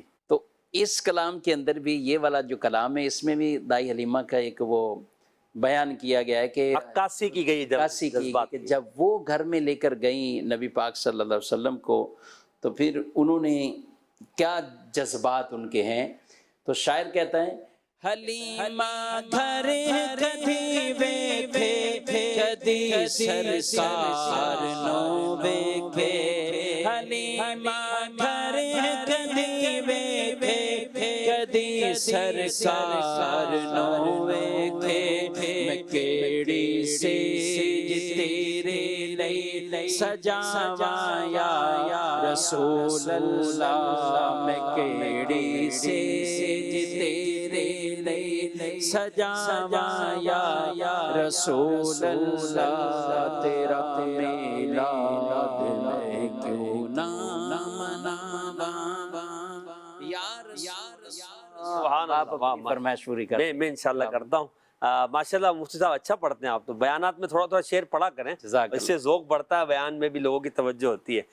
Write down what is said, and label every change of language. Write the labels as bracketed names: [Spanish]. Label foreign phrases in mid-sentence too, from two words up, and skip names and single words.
[Urdu] تو اس کلام کے اندر بھی یہ والا جو کلام ہے، اس میں بھی دائی حلیمہ کا ایک وہ بیان کیا گیا ہے کہ عکاسی کی گئی، عکاسی کی کہ جب وہ گھر میں لے کر گئیں نبی پاک صلی اللہ علیہ وسلم کو، تو پھر انہوں نے کیا جذبات ان کے ہیں۔ تو شاعر کہتا ہے [Punjabi] حلیمہ گھر کدی ویکھے کدی سرکار نو ویکھے، حلیمہ گھر کدی ویکھے کدی سرکار نو ویکھے، میں کیڑی سیج تیرے لئی سجاواں [Arabic] یا رسول اللہ، [Punjabi] میں کیڑی سیج تیرے لئی سجاواں [Arabic] یا رسول اللہ، [Punjabi] تیرا میلاد میں کیوں نہ مناواں [Arabic] یا رسول سبحان [Urdu] آپ [Arabic] اللہ۔ [Urdu] اپنی فرمائش پوری کر۔ میں انشاءاللہ کرتا ہوں۔ ماشاءاللہ مفتی صاحب اچھا پڑھتے ہیں آپ، تو بیانات میں تھوڑا تھوڑا شعر پڑھا کریں، اس سے ذوق بڑھتا ہے، بیان میں بھی لوگوں کی توجہ ہوتی ہے۔